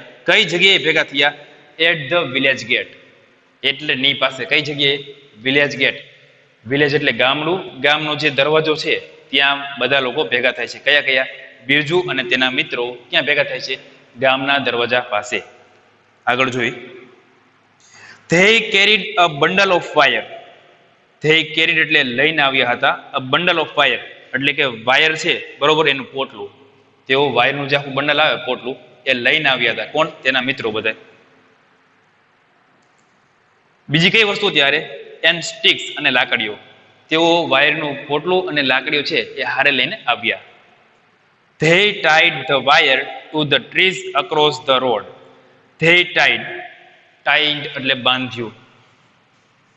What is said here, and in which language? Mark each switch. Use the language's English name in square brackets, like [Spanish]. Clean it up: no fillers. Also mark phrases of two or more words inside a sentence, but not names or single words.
[Gujarati] કઈ જગ્યાએ ભેગા થયા? [English] at the village gate. [Gujarati] એટલે ની પાસે. કઈ જગ્યાએ? [English] village gate. [Gujarati] વિલેજ એટલે ગામડું. ગામનો જે દરવાજો છે ત્યાં બધા લોકો ભેગા થાય છે. કયા કયા? બિરજુ અને તેના મિત્રો ક્યાં ભેગા થાય છે? ગામના દરવાજા પાસે. આગળ જોઈ. [English] They carried a bundle of wire. They carried [Gujarati] એટલે લઈને આવ્યા હતા. [English] A bundle of wire [Gujarati] એટલે કે વાયર છે બરોબર, એનું પોટલું. તેઓ વાયરનું જે આખું બંડલ આવે પોટલું એ લઈને આવ્યા હતા. કોણ? તેના મિત્રો બધા. બીજી કઈ વસ્તુ ત્યારે? [English] and sticks [Gujarati] અને લાકડીઓ. તેઓ વાયરનું પોટલું અને લાકડીઓ છે એ હારે લઈને આવ્યા. [English] They tied the wire to the trees across the road. They tied, tied [Gujarati] એટલે બાંધ્યું.